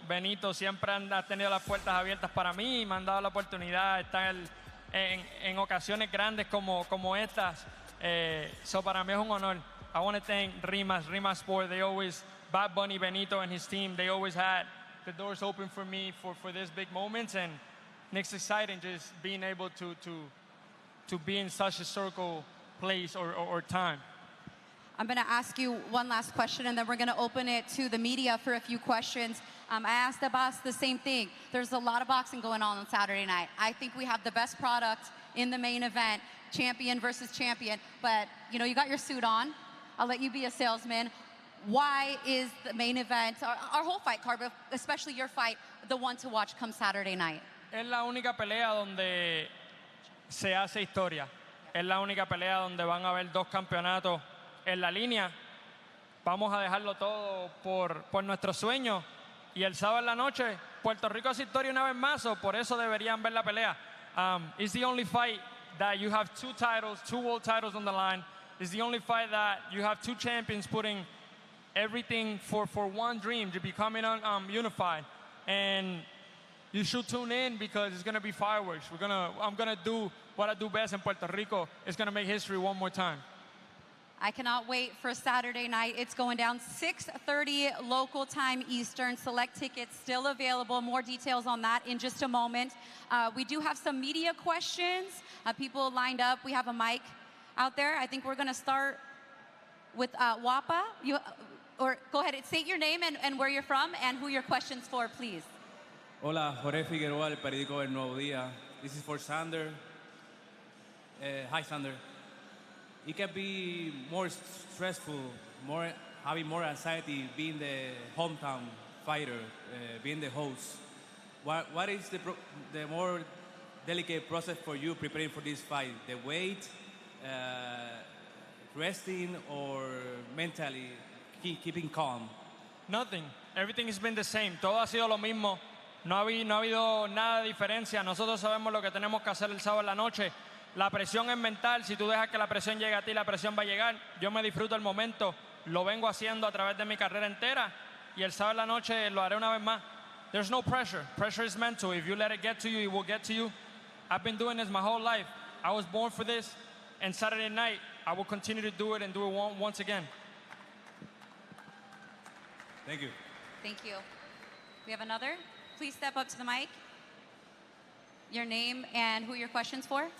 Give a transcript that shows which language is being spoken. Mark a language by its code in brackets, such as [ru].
[es] Benito siempre ha tenido las puertas abiertas para mí y me han dado la oportunidad de estar en ocasiones grandes como estas. So para mí es un honor. [en] I want to thank Rimas Sports. They always, Bad Bunny, Benito and his team, they always had the doors open for me for these big moments, and it's exciting just being able to be in such a historical place or time. I'm going to ask you one last question, and then we're going to open it to the media for a few questions. I asked Abass the same thing. There's a lot of boxing going on Saturday night. I think we have the best product in the main event, champion versus champion. But, you know, you got your suit on. I'll let you be a salesman. Why is the main event, our whole fight card, but especially your fight, the one to watch come Saturday night? [es] Es la única pelea donde se hace historia. Es la única pelea donde van a haber dos campeonatos en la línea. Vamos a dejarlo todo por nuestro sueño. Y el sábado en la noche, Puerto Rico hace historia una vez más, o por eso deberían ver la pelea. [en] It's the only fight that you have two titles, two world titles on the line. It's the only fight that you have two champions putting everything for one dream, to becoming unified. And you should tune in because it's going to be fireworks. I'm going to do what I do best in Puerto Rico. It's going to make history one more time. I cannot wait for Saturday night. It's going down 6:30 local time Eastern. Select tickets still available. More details on that in just a moment. We do have some media questions. People lined up. We have a mic out there. I think we're going to start with Wapa. Or go ahead and state your name and where you're from and who your question's for, please. [es] Hola, Jorge Figueroa, el periódico El Nuevo Día. [en] This is for Xander. Hi, Xander. It can be more stressful, having more anxiety being the hometown fighter, being the host. What is the more delicate process for you preparing for this fight? The weight, resting, or mentally keeping calm? Nothing. Everything has been the same. [es] Todo ha sido lo mismo. No ha habido nada de diferencia. Nosotros sabemos lo que tenemos que hacer el sábado en la noche. La presión es mental. Si tú dejas que la presión llegue a ti, la presión va a llegar. Yo me disfruto el momento. Lo vengo haciendo a través de mi carrera entera. Y el sábado en la noche lo haré una vez más. [en] There's no pressure. Pressure is mental. If you let it get to you, it will get to you. I've been doing this my whole life. I was born for this. And Saturday night, I will continue to do it and do it once again. Thank you. Thank you. We have another. Please step up to the mic. Your name and who your question's for?